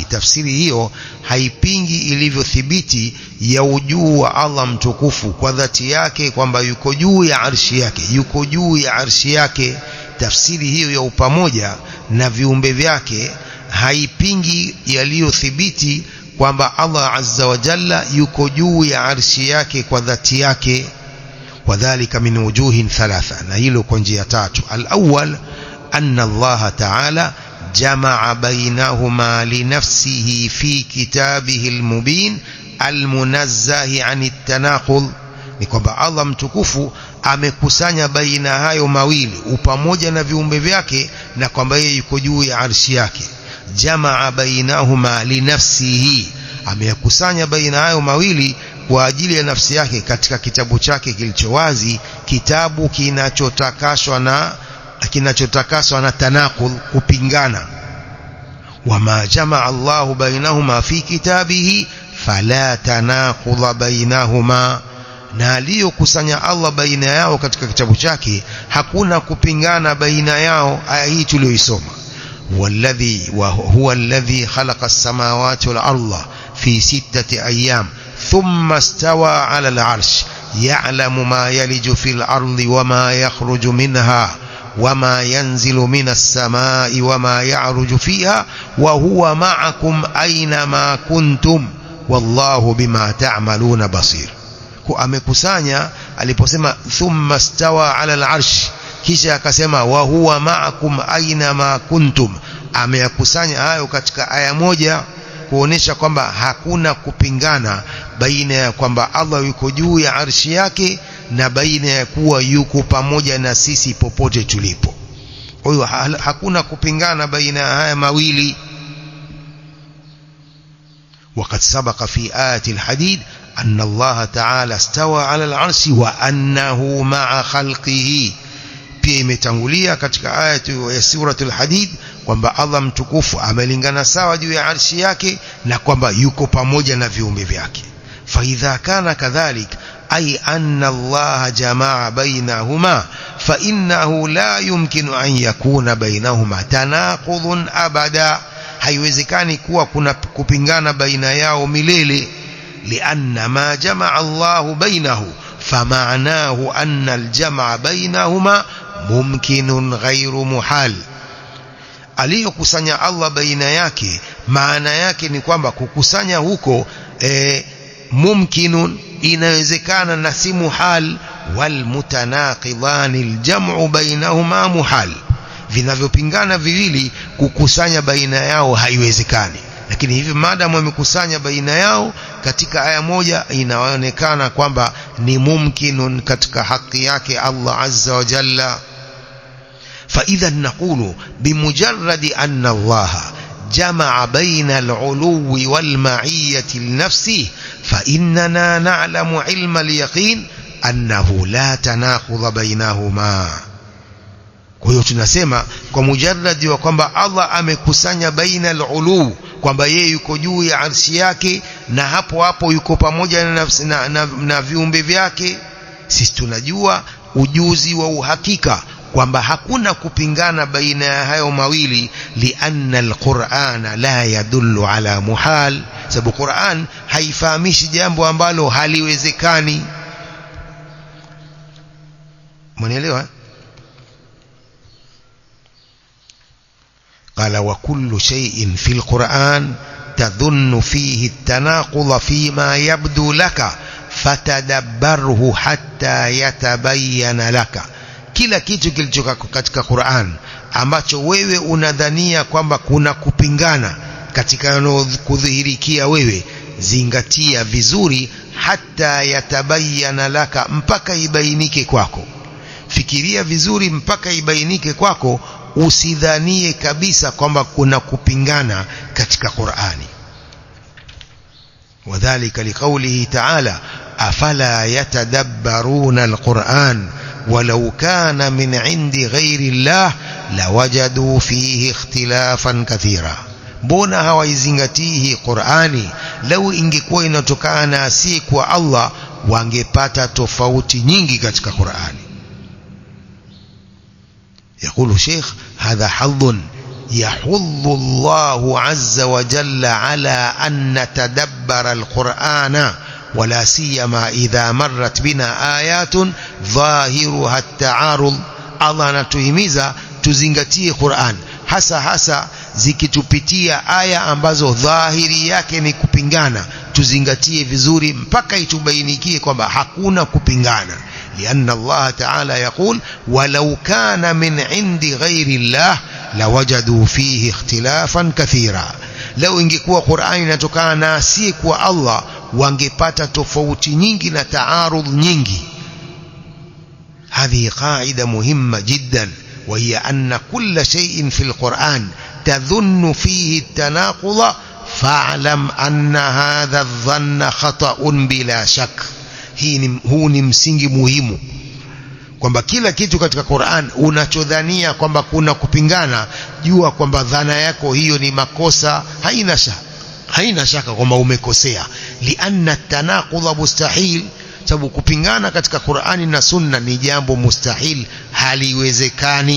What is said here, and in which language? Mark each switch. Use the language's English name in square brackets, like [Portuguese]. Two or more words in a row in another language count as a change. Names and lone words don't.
[Swahili] Tafsiri hiyo haipingi ilivyothibiti ya ujuu wa Allah mtukufu kwa dhati yake, kwamba yuko juu ya arshi yake, yuko juu ya arshi yake. Tafsiri hiyo ya upamoja na viumbe vyake haipingi yaliyothibiti kwamba Allah [Arabic] عز وجل [Swahili] yuko juu ya arshi yake kwa dhati yake. [Arabic] وذلك من وجوه ثلاثة, [Swahili] na hilo kwa njia tatu. [Arabic] الأول أن الله تعالى جمع بينهما لنفسه في كتابه المبين المنزه عن التناقض, [Swahili] ni kwamba Allah mtukufu amekusanya baina hayo mawili, upamoja na viumbe vyake, na kwamba yeye yuko juu ya arshi yake. [Arabic] جمع بينهما لنفسه, [Swahili] ameyakusanya baina hayo mawili kwa ajili ya nafsi yake katika kitabu chake kilicho wazi, kitabu kinachotakaswa na tanaqul, kupingana. [Arabic] وما جمع الله بينهما في كتابه فلا تناقض بينهما, [Swahili] na aliyokusanya Allah baina yao katika kitabu chake hakuna kupingana baina yao. Aya hii tuliyoisoma, [Arabic] هو الذي خلق السماوات والأرض في ستة أيام ثم استوى على العرش يعلم ما يلج في الأرض وما يخرج منها وما ينزل من السماء وما يعرج فيها وهو معكم أين ما كنتم والله بما تعملون بصير. [Swahili] Amekusanya aliposema [Arabic] ثم استوى على العرش, [Swahili] kisha akasema [Arabic] وهو معكم أين ما كنتم. [Swahili] Ameyakusanya hayo katika aya moja kuonesha kwamba hakuna kupingana baina ya kwamba Allah yuko juu ya arshi yake na baina ya kuwa yuko pamoja na sisi popote tulipo. Kwa hiyo hakuna kupingana baina ya haya mawili. [Arabic] وقد سبق في آية الحديد أن الله تعالى استوى على العرش وأنه مع خلقه. [Swahili] pia imetangulia katika aya ya suratul Hadid kwamba Allah mtukufu amelingana sawa juu ya arshi yake na kwamba yuko pamoja na viumbe vyake. [Arabic] فإذا كان كذلك أي أن الله جمع بينهما فإنه لا يمكن أن يكون بينهما تناقض أبدا, [Swahili] haiwezekani kuwa kuna kupingana baina yao milele. [Arabic] لأن ما جمع الله بينه فمعناه أن الجمع بينهما ممكن غير محال. [Swahili] aliyokusanya Allah baina yake, maana yake ni kwamba kukusanya huko mumkinun, inawezekana na si muhal. [Arabic] والمتناقضان الجمع بينهما محال, [Swahili] vinavyopingana viwili kukusanya baina yao haiwezekani. Lakini hivi maadamu wamekusanya baina yao katika aya moja, inaonekana kwamba ni mumkinun katika haki yake Allah [Arabic] عز وجل. فإذن نقول بمجرد أن الله جمع بين العلو والمعية لنفسه فإننا نعلم علم اليقين أنه لا تناقض بينهما. [Swahili] Kwa hiyo tunasema kwa mujarradi wa kwamba Allah amekusanya baina al-ulu, kwamba yeye yuko juu ya arshi yake na hapo hapo yuko pamoja na viumbe vyake, sisi tunajua ujuzi wa uhakika kwamba hakuna kupingana baina ya hayo mawili, [Arabic] لأن القرآن لا يدل على محال, [Swahili] sababu Qur'an haifahamishi jambo ambalo haliwezekani. Mnaelewa? [Arabic] قال وكل شيء في القرآن تظن فيه التناقض فيما يبدو لك فتدبره حتى يتبين لك, [Swahili] kila kitu kilichoka katika Qur'an ambacho wewe unadhania kwamba kuna kupingana katika yanayokudhihirikia wewe, zingatia vizuri, [Arabic] حتى يتبين لك, [Swahili] mpaka ibainike kwako. Fikiria vizuri mpaka ibainike kwako, usidhanie kabisa kwamba kuna kupingana katika Qur'ani. [Arabic] وذلك لقوله تعالى أفلا يتدبرون القرآن ولو كان من عند غير الله لوجدوا فيه اختلافا كثيرا, [Swahili] mbona hawaizingatii Qur'ani? Lau ingekuwa inatokana si kwa Allah wangepata tofauti nyingi katika Qur'ani. [Arabic] يقول الشيخ هذا حظ يحض الله عز وجل على أن نتدبر القرآن ولا سيما إذا مرت بنا آيات ظاهرها التعارض. [Swahili] الله anatuhimiza tuzingatie Qur'an, hasa zikitupitia aya ambazo dhahiri yake ni kupingana, tuzingatie vizuri mpaka itubainikie kwamba hakuna kupingana. [Arabic] لأن الله تعالى يقول ولو كان من عند غير الله لوجدوا فيه اختلافا كثيرا. [Swahili] لو ingekuwa Qur'ani inatokana si kwa Allah wangepata tofauti nyingi na taarudh nyingi. [Arabic] هذه قاعدة مهمة جدا، وهي أن كل شيء في القرآن تظن فيه التناقض فاعلم أن هذا الظن خطأ بلا شك. [Swahili] huu ni msingi muhimu, kwamba kila kitu katika Qur'an unachodhania kwamba kuna kupingana, jua kwamba dhana yako hiyo ni makosa, haina shaka kwamba umekosea. [Arabic] لأن التناقض مستحيل, [Swahili] sababu kupingana katika Qur'ani na Sunna ni jambo mustahil, haliwezekani.